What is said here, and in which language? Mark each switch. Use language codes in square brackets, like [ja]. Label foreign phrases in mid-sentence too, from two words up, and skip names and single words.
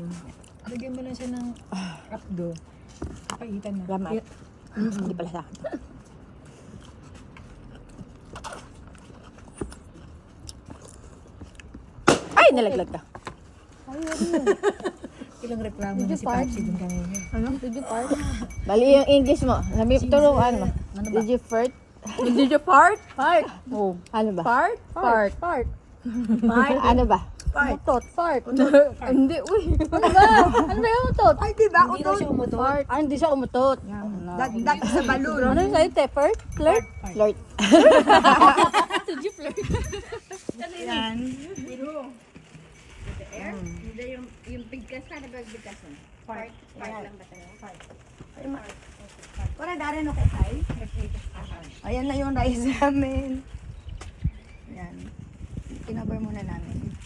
[tl] Lagyan mo lang siya ng rapdo. Papaitan na. Lamat. Hindi pala sa akin. Ay, nalaglag ka. Ilang reklamo na si Papsi dun kanina. Ano? [en] Did you fart? [tl] Bali yung English mo. Sabi, turuan mo. [en] Did you fart? Did you fart? Fart. [tl] Oh, ano ba? [en] Fart? Fart. Fart. Part. [tl] Ano ba? [en] Fart. [tl] Utot. Fart. Hindi, uy. Ano ba? Ano ba yung utot? Ay, di ba? Hindi daw siya umutot. Fart. Ah, hindi siya umutot. [en] That is a balloon. [tl] Ano yung sa'yo, [en] te? Flirt? Flirt? Flirt. Did you flirt? [tl] Yan. Hindi yung bigkas na nagbigkas na. Part lang ba tayo? Wala dari no kay Tay. Ayan na yung rice namin. Ayan. Kinabar muna namin.